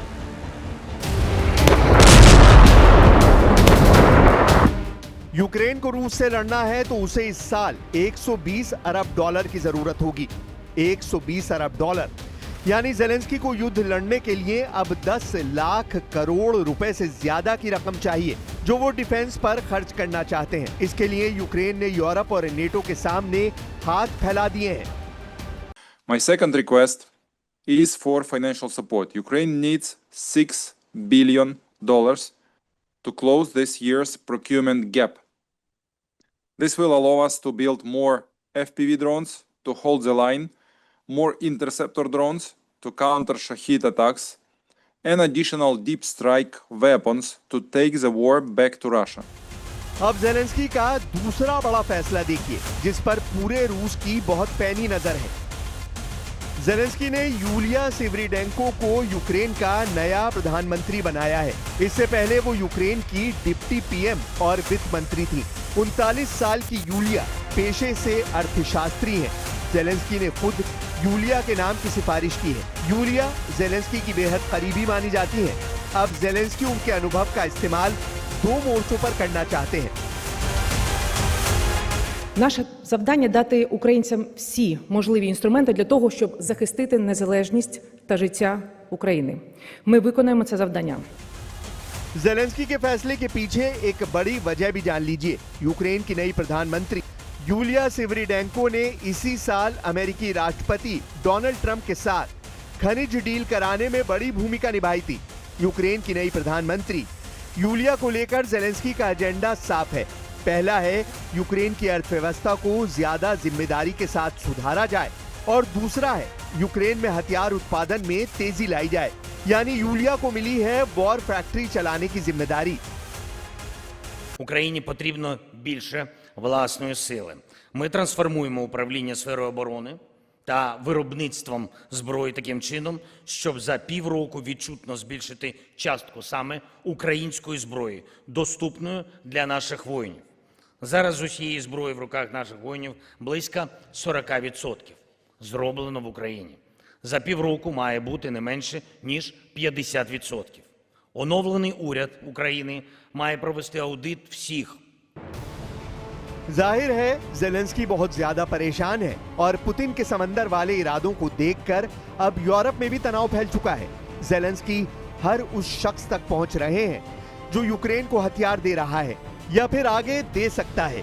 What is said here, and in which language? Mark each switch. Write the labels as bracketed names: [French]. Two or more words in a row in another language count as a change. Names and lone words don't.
[Hindi] यूक्रेन को रूस से लड़ना है तो उसे इस साल 120 अरब डॉलर की जरूरत होगी। 120 अरब डॉलर यानी जेलेंस्की को युद्ध लड़ने के लिए अब 10 लाख करोड़ रुपए से ज्यादा की रकम चाहिए, जो वो डिफेंस पर खर्च करना चाहते हैं। इसके लिए यूक्रेन ने यूरोप और नेटो के सामने हाथ फैला दिए हैं। [English] My second request is for financial support. Ukraine needs $6 billion to close this year's procurement gap. This will allow us to build more FPV drones to hold the line, more interceptor drones to counter Shahid attacks, and additional deep strike weapons to take the war back to Russia. [Hindi] अब जेलेंस्की का दूसरा बड़ा फैसला देखिए, जिस पर पूरे रूस की बहुत पैनी नजर है। जेलेंस्की ने यूलिया सिवरीडेंको को यूक्रेन का नया प्रधानमंत्री बनाया है। इससे पहले वो यूक्रेन की [English] deputy PM [Hindi] और वित्त मंत्री थी। 39 साल की यूलिया पेशे से अर्थशास्त्री हैं। जेलेंस्की ने खुद यूलिया के नाम की सिफारिश की है। यूलिया जेलेंस्की की बेहद करीबी मानी जाती हैं। अब जेलेंस्की उनके अनुभव का इस्तेमाल दो मोर्चों पर करना चाहते हैं। [Ukrainian] Наше завдання – дати українцям всі можливі інструменти для того, щоб захистити незалежність та життя України. Ми виконаємо це завдання. [Hindi] जेलेंस्की के फैसले के पीछे एक बड़ी वजह भी जान लीजिए। यूक्रेन की नई प्रधानमंत्री यूलिया सिवरीडेंको ने इसी साल अमेरिकी राष्ट्रपति डोनाल्ड ट्रंप के साथ खनिज डील कराने में बड़ी भूमिका निभाई थी। यूक्रेन की नई प्रधानमंत्री यूलिया को लेकर जेलेंस्की का एजेंडा साफ है। पहला है यूक्रेन की अर्थव्यवस्था को ज्यादा जिम्मेदारी के साथ सुधारा जाए, और दूसरा है यूक्रेन में हथियार उत्पादन में तेजी लाई जाए। यानी यूलिया को मिली है [English] war factory [Hindi] चलाने की जिम्मेदारी। [Ukrainian] Україні потрібно більше власної сили. Ми трансформуємо управління сферою оборони та виробництвом зброї таким чином, щоб за півроку відчутно збільшити частку саме української зброї, доступною для наших воїнів. Зараз з усієї зброї в руках наших воїнів близько 40% зроблено в Україні. За півроку має бути не менше, ніж 50%. Оновлений уряд України має провести аудит всіх. [Hindi] जाहिर है जेलेंस्की बहुत ज्यादा परेशान है, और पुतिन के समंदर वाले इरादों को देखकर अब यूरोप में भी तनाव फैल चुका है। जेलेंस्की हर उस शख्स तक पहुंच रहे हैं जो यूक्रेन को हथियार दे रहा है या फिर आगे दे सकता है।